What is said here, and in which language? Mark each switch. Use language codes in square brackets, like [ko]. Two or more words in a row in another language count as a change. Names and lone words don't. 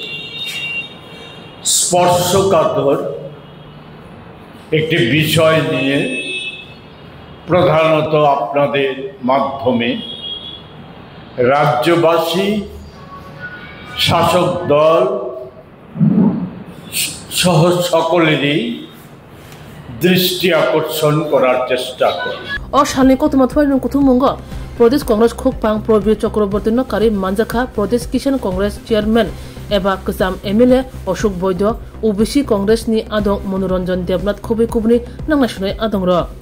[bn] স্পর্শকাতর একটি বিষয় নিয়ে প্রধানত আপনাদের মাধ্যমে রাজ্যবাসী, শাসক দল সহ সকলেরই দৃষ্টি আকর্ষণ করার চেষ্টা করি। [trp] অশালী কত মাত্রায় কুথুমঙ্গ প্রদেশ কংগ্রেস খুকপাং প্রবীর চক্রবর্তী নকারি মানজাখা প্রদেশ কিষাণ কংগ্রেস চেয়ারম্যান एबा कसाम एमएलए अशोक बैद्य ओबीसी कांग्रेस नि आदं मनोरंजन देवनाथ खुबै खुबनि नांनाय सुनाय आदं र